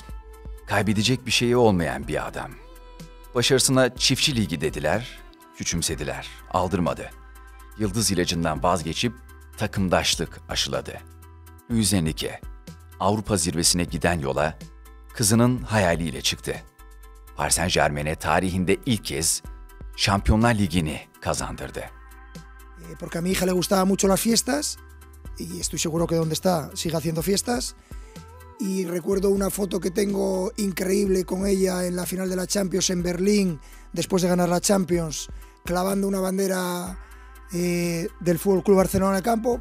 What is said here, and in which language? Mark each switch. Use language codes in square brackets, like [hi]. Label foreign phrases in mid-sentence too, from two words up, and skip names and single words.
[tr] Kaybedecek bir şeyi olmayan bir adam. Başarısına çiftçi ligi dediler, küçümsediler, aldırmadı. Yıldız ilacından vazgeçip takımdaşlık aşıladı. Luis Enrique, Avrupa zirvesine giden yola kızının hayaliyle çıktı. Paris Saint-Germain'e tarihinde ilk kez Şampiyonlar Ligi'ni kazandırdı. [es] Porque a mi hija le gustaban mucho las fiestas y estoy seguro que donde está sigue haciendo fiestas. Y recuerdo una foto que tengo increíble con ella en la final de la Champions en Berlín, después de ganar la Champions, clavando una bandera del Fútbol Club Barcelona en el campo.